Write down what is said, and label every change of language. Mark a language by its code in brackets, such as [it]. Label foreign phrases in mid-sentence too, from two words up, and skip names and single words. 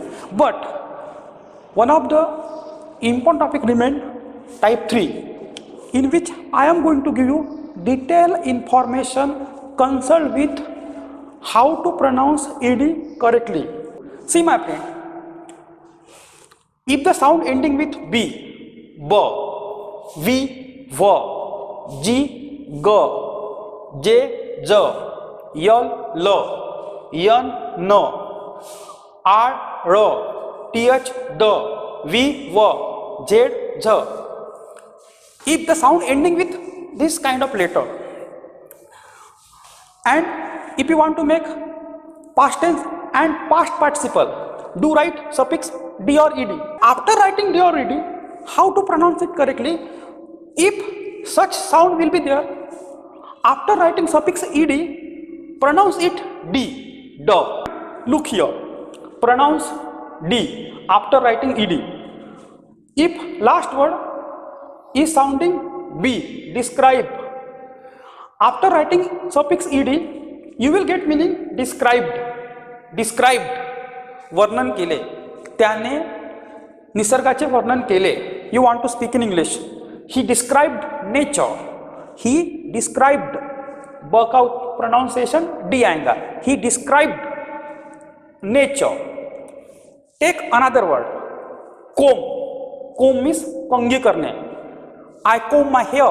[en] But one of the important topic remained type 3, in which I am going to give you detailed information concerned with how to pronounce ed correctly. See my friend, if the sound ending with b, b, v, v, g, g, j, j, l, l, n, n, r, r, th, d, v, v, z, z. If the sound ending with this kind of letter, and if you want to make past tense and past participle, do write suffix d or ed. After writing d or ed, how to pronounce it correctly? If such sound will be there, after writing suffix ed, pronounce it d, d. Look here, pronounce d after writing ed. If last word is sounding b, describe, after writing suffix ed, you will get meaning described. Described, [mr] वर्णन केले, त्याने निसर्गाचे वर्णन केले. [en] You want to speak in English. He described nature. He described, work out pronunciation d आएगा. He described nature. Take another word, comb. Comb means [hi] कंघी करने. [en] I comb my hair.